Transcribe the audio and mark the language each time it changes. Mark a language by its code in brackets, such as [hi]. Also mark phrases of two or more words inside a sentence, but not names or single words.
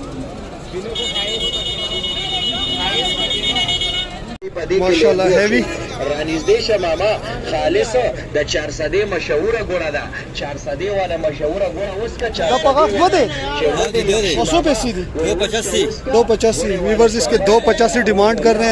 [ur] ماشاءاللہ ہیوی [ps] رانیزدې شه ماما خالص د 400 مشهوره ګوړه ده 400 والا مشهوره ګوړه اوس کا [ur] 285 ویورز اس کے 285 ڈیمانڈ کر رہے ہیں.